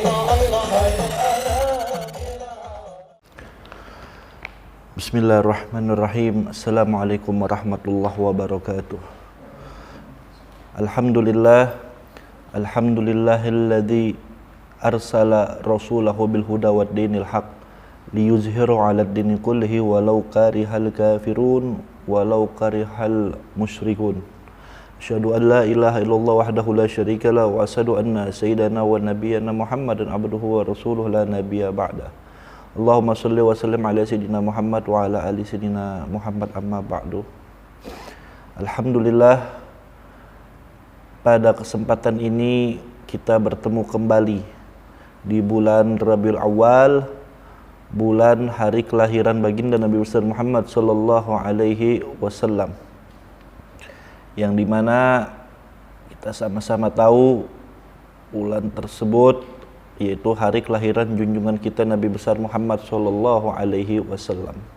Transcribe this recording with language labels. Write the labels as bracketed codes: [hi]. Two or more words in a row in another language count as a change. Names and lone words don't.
[ar] بسم الله الرحمن الرحيم. السلام عليكم ورحمة الله وبركاته. الحمد لله الذي أرسل رسوله بالهدى ودين الحق ليظهره على الدين كله ولو كره الكافرون ولو كره المشركون. أشهد أن لا إله إلا الله وحده لا شريك له وأشهد أن سيدنا ونبينا محمدا عبده ورسوله لا نبي بعد. اللهم صل وسلم على سيدنا محمد وعلى آل سيدنا محمد أما بعد. Alhamdulillah, [id] pada kesempatan ini kita bertemu kembali di bulan Rabiul Awal, bulan hari kelahiran baginda Nabi besar Muhammad [ar] صلى الله عليه وسلم, [id] yang dimana kita sama-sama tahu bulan tersebut yaitu hari kelahiran junjungan kita Nabi besar Muhammad [ar] صلى الله عليه وسلم,